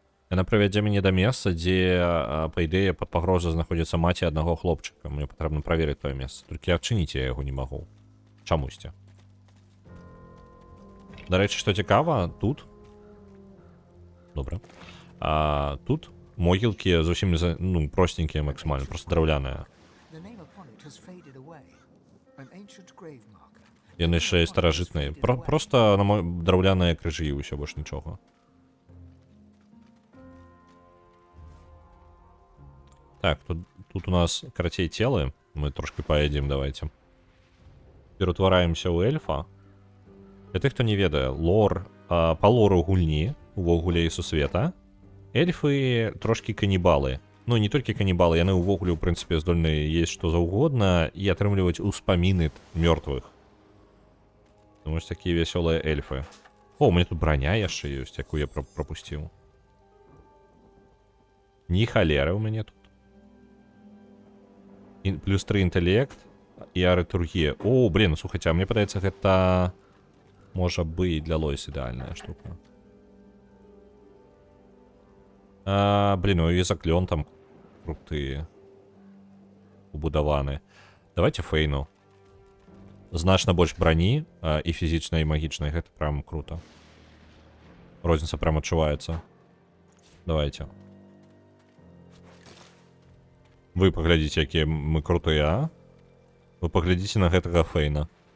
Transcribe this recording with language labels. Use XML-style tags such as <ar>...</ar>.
<be>Яна прывядзе мяне да месца, дзе, па ідэі, пад пагрозай знаходзіцца маці аднаго хлопчыка. Мне патрэбна праверыць тое месца. Толькі адчыніць я яго не магу. Чамусьці. Дарэчы, што цікава, тут... Добра. Тут могілкі зусім ну, простенькія максімальна, просто драўляныя.</be> <en>The name upon it has faded away. An ancient grave marker.</en> <be>Яны яшчэ старажытныя. Просто драўляныя крыжы і ўсё, больш нічога. Так, тут у нас карацей целы.</be> <ru>Мы трошки поедем, давайте.</ru> <be>Ператвараемся ў эльфа. Для тых, хто не ведае, лор, па лору гульні, увогуле і сусвета, эльфы трошки канібалы. Ну, не толькі канібалы, яны ўвогуле, ў прынцыпе, здольны есть што заўгодна і атрымліваць успаміны мёртвых.</be> <ru>Тому что такие веселые эльфы. О, у меня тут броня</ru> <be>яшчэ ёсць, якую я пропусціў. Ні халеры у мяне тут. Плюс 3 інтэлект і арытургія. О, блин, слухайце, а мне падаецца, гэта можа быць для Лойс ідэальная штука. Блин, ну і заклён там круты убудаваны. Давайте Фейну. Значна больш брані і фізічнай, і магічнай. Гэта прям круто. Розніца прям адчуваецца. Давайте. Вы паглядзіце, якія мы крутыя, а? Вы паглядзіце на гэтага Фейна.</be>